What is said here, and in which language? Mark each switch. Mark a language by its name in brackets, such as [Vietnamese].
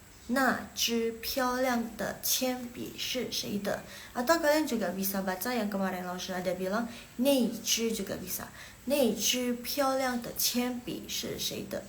[Chinese] 那支漂亮的铅笔是谁的？ [Indonesian] Atau kalian juga bisa baca yang kemarin Laoshi ada bilang, 那支 juga bisa. [Chinese] 那支漂亮的铅笔是谁的？